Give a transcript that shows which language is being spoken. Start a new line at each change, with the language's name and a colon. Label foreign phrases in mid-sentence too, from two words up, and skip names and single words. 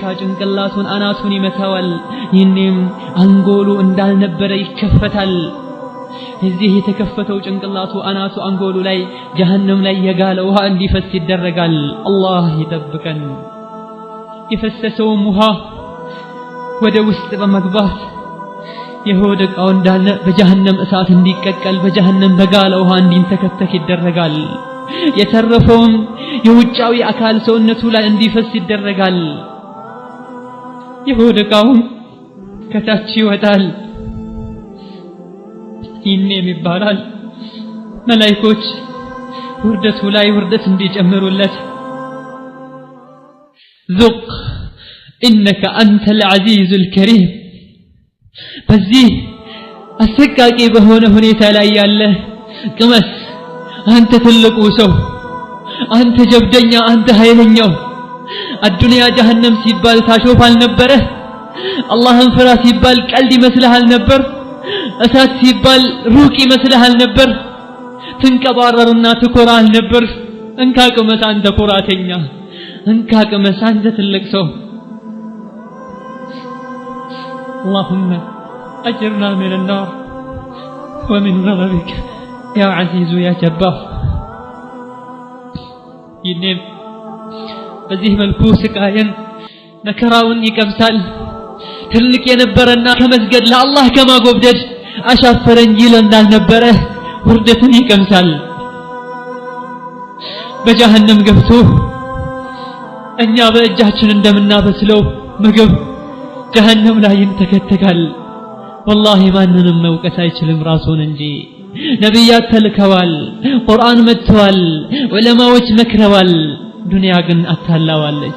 Amharic: ጭንቅላቱን አናቱን ይመታዋል። ይህንም አንጎሉ እንዳልነበረ ይከፈታል። እዚህ የተከፈተው ጭንቅላቱ አናቱ አንጎሉ ላይ ጀሃነም ላይ የጋለ ውሃ እንዲፈስ ይደረጋል። አላህ ይጠብቀን። የፈሰሰው ውሃ ወደ ውስጥ በመግባት የሆድ ዕቃው እንዳለ በጀሃነም እሳት እንዲቀቀል በጀሃነም በጋለ ውሃ እንዲንተከተክ ይደረጋል። የተረፈውም የውጫዊ አካል ሰውነቱ ላይ እንዲፈስ ይደረጋል። የሆድ ዕቃው ከታች ይወጣል። ይኔም ይባላል መላእክቶች ውርደቱ ላይ ውርደት እንዲጨምሩለት
Arabic: ذق إنك أنت العزيز الكريم
Amharic: በዚህ አሰቃቂ በሆነ ሁኔታ ላይ ያለ ቅመስ አንተ ትልቁ ሰው አንተ ጀብደኛ አንተ ኃይለኛው አዱንያ ጀሃነም ሲባል ታሾፍ አልነበረ አላህን ፍራ ሲባል ቀልድ ይመስልሃል ነበር እሳት ሲባል ሩቅ ይመስልሃል ነበር ትንቀባረርና ትኮራል ነበር እንካ ቅመስ አንተ ኩራተኛ እንካ ቅመስ አንተ ትልቅ ሰው
Arabic: اللهم أجرنا من النار ومن غضبك يا عزيز يا جبار ينام
Amharic: በዚህ መልኩ ስቃየን መከራውን ይቀምሳል ትልቅ የነበረና ከመስገድ ለአላህ ከማጎብደድ አሻፈረኝ ይል እንዳልነበረ ውርደትን ይቀምሳል በጀሃነም ገብቶ እኛ በእጃችን እንደምናበስለው ምግብ ጀሃነም ላይ ይንተከተካል والله ማንንም መውቀስ አይችልም ራሱን እንጂ ነብያት ተልከዋል ቁርአን መጥቷል ዑለማዎች መክረዋል ዱንያ ግን አታላዋለች